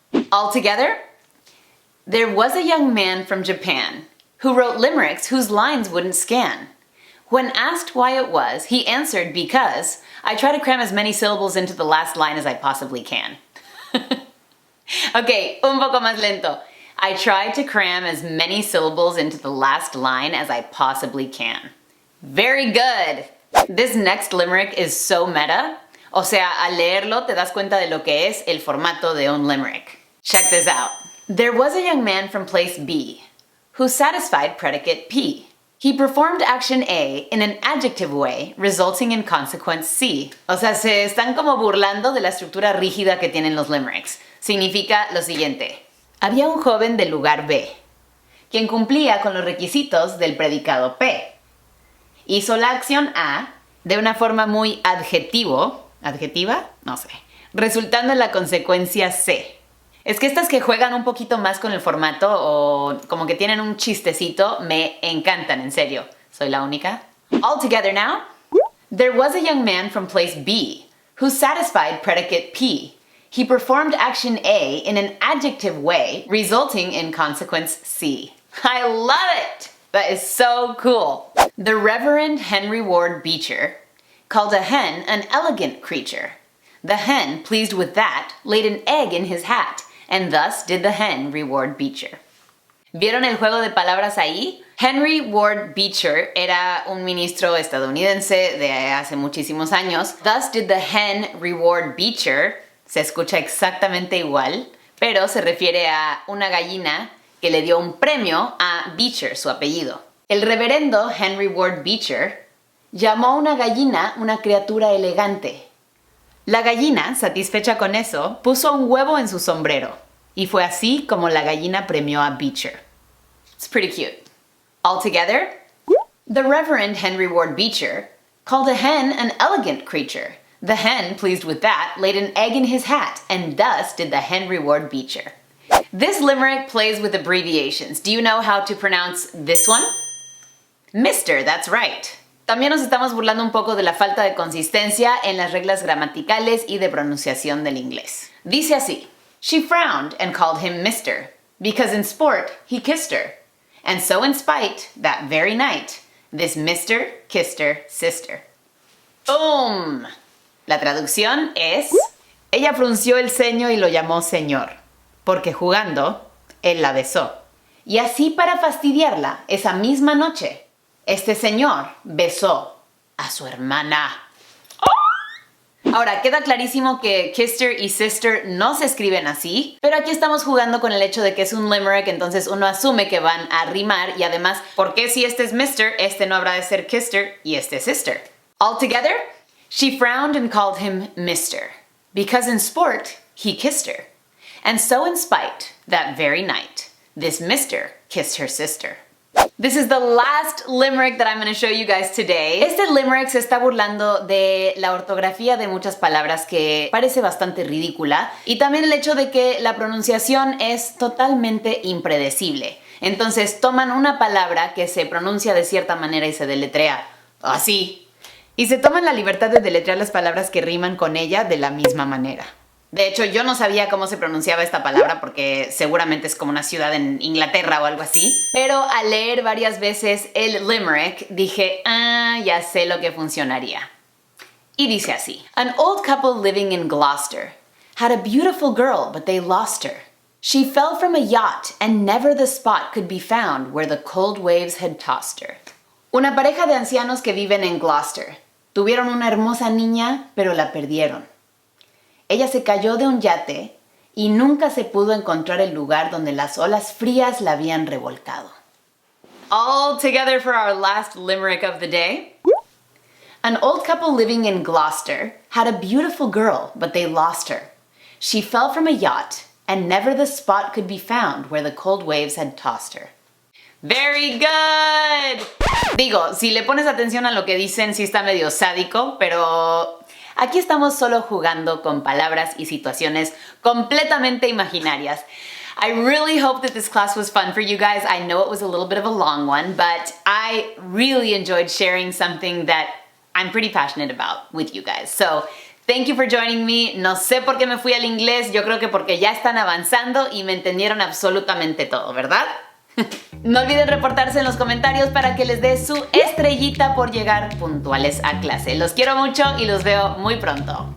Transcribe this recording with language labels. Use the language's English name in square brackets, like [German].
[English] All together, there was a young man from Japan who wrote limericks whose lines wouldn't scan. When asked why it was, he answered because I try to cram as many syllables into the last line as I possibly can. Ok, [Spanish] un poco más lento. [English] I try to cram as many syllables into the last line as I possibly can. Very good! This next limerick is so meta. [Spanish] O sea, al leerlo te das cuenta de lo que es el formato de un limerick. [English] Check this out. There was a young man from place B who satisfied predicate P. He performed action A in an adjective way, resulting in consequence C. [Spanish] O sea, se están como burlando de la estructura rígida que tienen los limericks. Significa lo siguiente. Había un joven del lugar B, quien cumplía con los requisitos del predicado P. Hizo la acción A de una forma muy ¿adjetiva? No sé. Resultando en la consecuencia C. Es que estas que juegan un poquito más con el formato o como que tienen un chistecito me encantan, en serio. ¿Soy la única? [English] All together now. There was a young man from place B who satisfied predicate P. He performed action A in an adjective way, resulting in consequence C. I love it! That is so cool. The Reverend Henry Ward Beecher called a hen an elegant creature. The hen, pleased with that, laid an egg in his hat, and thus did the hen reward Beecher. [Spanish] ¿Vieron el juego de palabras ahí? Henry Ward Beecher era un ministro estadounidense de hace muchísimos años. [English] Thus did the hen reward Beecher. [Spanish] Se escucha exactamente igual, pero se refiere a una gallina que le dio un premio a Beecher, su apellido. El reverendo Henry Ward Beecher llamó a una gallina una criatura elegante. La gallina, satisfecha con eso, puso un huevo en su sombrero. Y fue así como la gallina premió a Beecher. [English] It's pretty cute. All together, the Reverend Henry Ward Beecher called a hen an elegant creature. The hen, pleased with that, laid an egg in his hat, and thus did the hen reward Beecher. This limerick plays with abbreviations. Do you know how to pronounce this one? Mr., that's right. [Spanish] También nos estamos burlando un poco de la falta de consistencia en las reglas gramaticales y de pronunciación del inglés. Dice así: [English] She frowned and called him Mr., because in sport he kissed her. And so in spite, that very night, this Mr. kissed her sister. ¡Boom! [Spanish] La traducción es: ella frunció el ceño y lo llamó señor, porque jugando, él la besó. Y así para fastidiarla, esa misma noche, este señor besó a su hermana. Ahora, queda clarísimo que kister y sister no se escriben así, pero aquí estamos jugando con el hecho de que es un limerick, entonces uno asume que van a rimar y además, ¿por qué si este es Mr., este no habrá de ser kister y este es sister? [English] All together, she frowned and called him Mr., because in sport he kissed her. And so in spite, that very night, this Mr. kissed her sister. This is the last limerick that I'm going to show you guys today. [Spanish] Este limerick se está burlando de la ortografía de muchas palabras que parece bastante ridícula y también el hecho de que la pronunciación es totalmente impredecible. Entonces toman una palabra que se pronuncia de cierta manera y se deletrea así. Y se toman la libertad de deletrear las palabras que riman con ella de la misma manera. De hecho, yo no sabía cómo se pronunciaba esta palabra porque seguramente es como una ciudad en Inglaterra o algo así. Pero al leer varias veces el limerick dije, ya sé lo que funcionaría. Y dice así: [English] An old couple living in Gloucester had a beautiful girl, but they lost her. She fell from a yacht and never the spot could be found where the cold waves had tossed her. [Spanish] Una pareja de ancianos que viven en Gloucester tuvieron una hermosa niña, pero la perdieron. Ella se cayó de un yate y nunca se pudo encontrar el lugar donde las olas frías la habían revolcado. [English] All together for our last limerick of the day. An old couple living in Gloucester had a beautiful girl, but they lost her. She fell from a yacht, and never the spot could be found where the cold waves had tossed her. Very good! [Spanish] Digo, si le pones atención a lo que dicen, sí está medio sádico, pero aquí estamos solo jugando con palabras y situaciones completamente imaginarias. [English] I really hope that this class was fun for you guys. I know it was a little bit of a long one, but I really enjoyed sharing something that I'm pretty passionate about with you guys. So, thank you for joining me. [Spanish] No sé por qué me fui al inglés, yo creo que porque ya están avanzando y me entendieron absolutamente todo, ¿verdad? No olviden reportarse en los comentarios para que les dé su estrellita por llegar puntuales a clase. Los quiero mucho y los veo muy pronto.